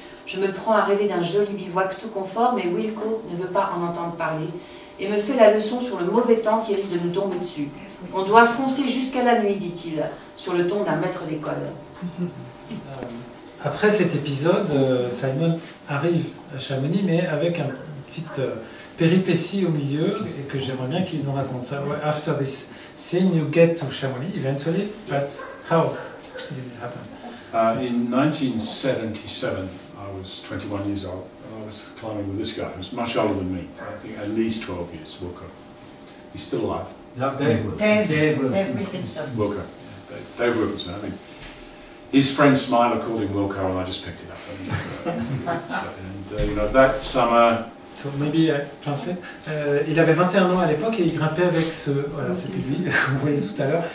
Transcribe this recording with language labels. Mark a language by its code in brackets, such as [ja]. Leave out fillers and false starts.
[fr] Je me prends à rêver d'un joli bivouac tout confort, mais Wilco ne veut pas en entendre parler et me fait la leçon sur le mauvais temps qui risque de nous tomber dessus. On doit foncer jusqu'à la nuit, dit-il, sur le ton d'un maître d'école. Après cet épisode, Simon arrive à Chamonix, mais avec une petite péripétie au milieu, et que j'aimerais bien qu'il nous raconte ça. [en] After this scene, you get to Chamonix eventually, but how did it happen? In 1977, I was 21 years old, and I was climbing with this guy who was much older than me. I think at least 12 years, Wilco. He's still alive. Is that Dave Wilson? Dave Wilkinson. Wilco, yeah, Dave Wilkinson, I think. His friend Smiler called him Wilco, and I just picked it up. And you know, that summer... So maybe I translate. [fr] Il avait 21 ans à l'époque et il grimpait avec ce... Voilà, c'était lui, vous voyez tout à l'heure.